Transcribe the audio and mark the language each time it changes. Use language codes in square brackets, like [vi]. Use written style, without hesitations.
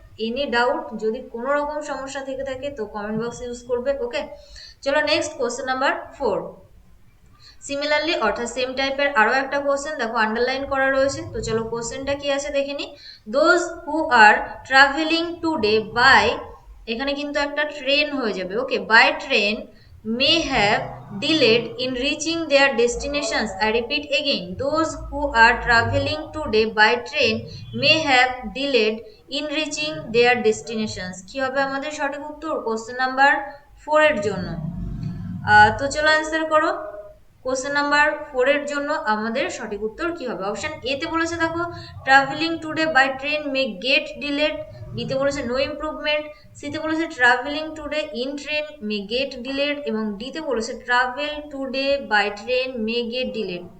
[bn] Any doubt যদি কোনো রকম সমস্যা থেকে থাকে তো কমেন্ট বক্স ইউজ করবে। ওকে, চলো নেক্সট কোশ্চেন নাম্বার 4। সিমিলারলি অর্থাৎ সেম টাইপের আরও একটা কোশ্চেন দেখো আন্ডারলাইন করা রয়েছে। তো চলো কোশ্চেনটা কি আছে দেখে নি। [en] those who are travelling today by, [bn] এখানে কিন্তু একটা ট্রেন হয়ে যাবে। [en] Okay, by train may have delayed in reaching their destinations. I repeat again, those who are traveling today by train may have delayed in reaching their destinations। [bn] কি হবে আমাদের সঠিক উত্তর কোশ্চেন নাম্বার 4 এর জন্য? তো চলো অ্যান্সার করো। কোশ্চেন নাম্বার 4 এর জন্য আমাদের সঠিক উত্তর কি হবে? অপশন এ তে বলেছে দেখো [en] Traveling today by train may get delayed, বিতে বলেছে no improvement, সিতে বলেছে traveling today in train may get delayed এবং ডিতে বলেছে travel today by train may get delayed.